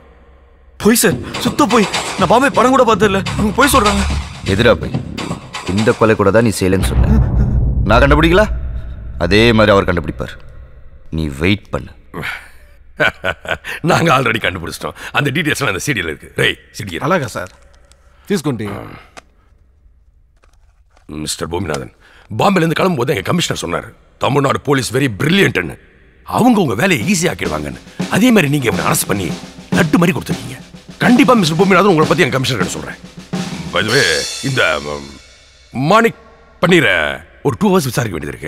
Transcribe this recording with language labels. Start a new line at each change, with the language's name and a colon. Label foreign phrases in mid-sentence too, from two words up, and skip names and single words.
Tamil: போய் சார், சுத்த போய். நான் பாம்பே படம் கூட பார்த்தது இல்ல. அவங்க போய் சொல்றாங்க. எதிரா போய் இந்த கொலை கூட தான் நீ செய்யலன்னு சொன்ன. நான் கண்டுபிடிக்கல, அதே மாதிரி அவர் கண்டுபிடிப்பார். நீ வெயிட் பண்ணு. நாங்க ஆல்ரெடி கண்டுபிடிச்சிட்டோம். அந்த டீடைல்ஸ்லாம் அந்த சீடியில் இருக்கு. ரை சீடி
Telugu: అలాగా సార్, తీసుకోండి.
Tamil: மிஸ்டர் பூமிநாதன், பாம்பேலேருந்து கிளம்பும்போது எங்கள் கமிஷனர் சொன்னார், தமிழ்நாடு போலீஸ்
English: very brilliantனு.
Tamil: அவங்க உங்கள் வேலையை ஈஸியாக்கிடுவாங்கன்னு. அதே மாதிரி நீங்கள் இவனை அரெஸ்ட் பண்ணி லட்டு மாதிரி கொடுத்துருக்கீங்க. கண்டிப்பாக மிஸ்டர் பூமிநாதன் உங்களை பற்றி என் கமிஷனர் கிட்ட சொல்கிறேன். பைதுவே இந்த மாணிக் பண்ணிற ஒரு 2 hours விசாரிக்க வேண்டியது இருக்கு.